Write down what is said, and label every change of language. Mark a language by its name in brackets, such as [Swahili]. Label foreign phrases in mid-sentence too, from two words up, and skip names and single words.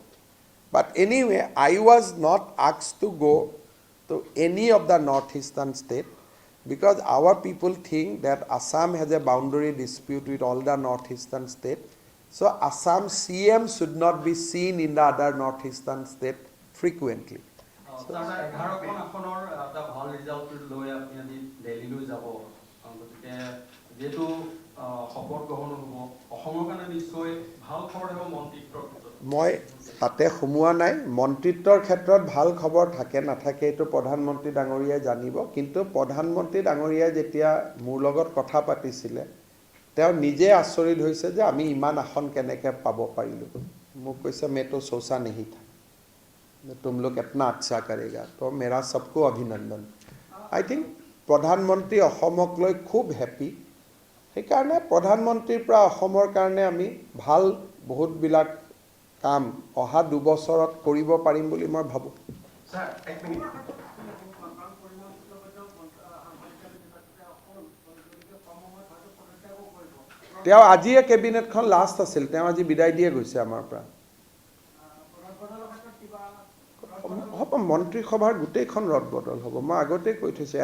[English] But anyway, I was not asked to go to any of the northeastern state because our people think that Assam has a boundary dispute with all the northeastern state. So Assam CM should not be seen in the other northeastern state frequently. [Assamese] এঘাৰখন আসনৰ এটা ভাল ৰিজাল্ট লৈ আপুনি আজি দিল্লীলৈ যাব গতিকে যেহেতু শপত গ্ৰহণ হ'ব অসমৰ কাৰণে নিশ্চয় ভাল খবৰ হ'ব মন্ত্ৰীত্বৰ ক্ষেত্ৰত মই তাতে সোমোৱা নাই মন্ত্ৰিত্বৰ ক্ষেত্ৰত ভাল খবৰ থাকে নাথাকে এইটো প্ৰধানমন্ত্ৰী ডাঙৰীয়াই জানিব কিন্তু প্ৰধানমন্ত্ৰী ডাঙৰীয়াই যেতিয়া মোৰ লগত কথা পাতিছিলে তেওঁ নিজে আচৰিত হৈছে যে আমি ইমান আসন কেনেকৈ পাব পাৰিলোঁ মোক কৈছে [Hindi] मैं तो सोचा नहीं था तुम लोग इतना अच्छा करेगा तो मेरा सबको अभिनंदन [English] I think [Assamese] प्रधानमंत्री অসমক লৈ খুব হেপী সেইকাৰণে প্ৰধানমন্ত্ৰীৰ পৰা অসমৰ কাৰণে আমি ভাল বহুতবিলাক কাম অহা 2 বছৰত কৰিব পাৰিম বুলি মই ভাবোঁ Sir, এক minute. তেওঁ আজিয়ে কেবিনেটখন লাষ্ট আছিল তেওঁ আজি বিদায় দিয়ে গৈছে আমাৰ পৰা হ'ব মন্ত্ৰীসভাৰ গোটেইখন ৰদবদল হ'ব মই আগতে কৈ থৈছোঁ